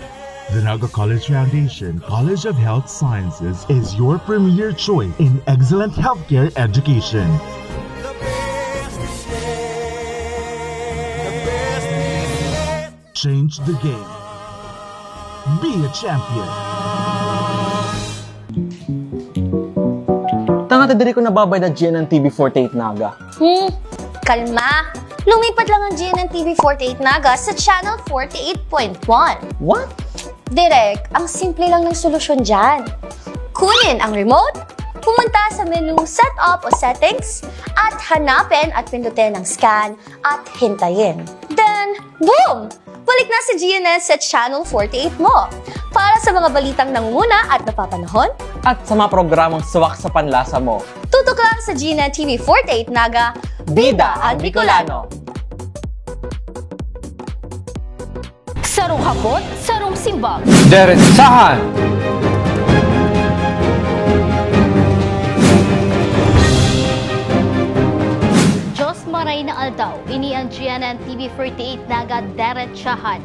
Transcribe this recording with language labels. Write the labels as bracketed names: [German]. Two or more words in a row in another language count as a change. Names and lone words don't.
[English] The Naga College Foundation College of Health Sciences is your premier choice in excellent healthcare education. Change the game. Be a champion. [Bikol] Tanga diri ko nababay na GNN TV48 Naga. [Filipino] Kalma. Lumipat lang ang GNN TV48 Naga sa channel 48.1. [English] What? [Filipino] Direk, ang simple lang ng solusyon dyan. Kunin ang remote, pumunta sa menu Setup o Settings, at hanapin at pindutin ang Scan at hintayin. [English] Then, boom! [Filipino] Balik na si GNN sa Channel 48 mo. Para sa mga balitang nangunguna at napapanahon, At sa mga programang suwak sa panlasa mo. tutok lang sa GNN TV48 Naga, Bida ang Bicolano. [Bikol] Sarong hapot, sarong simbang. [Filipino] Diretsahan! [Bikol] Maray na aldaw, ini ang GNN TV48 Naga Diretsahan.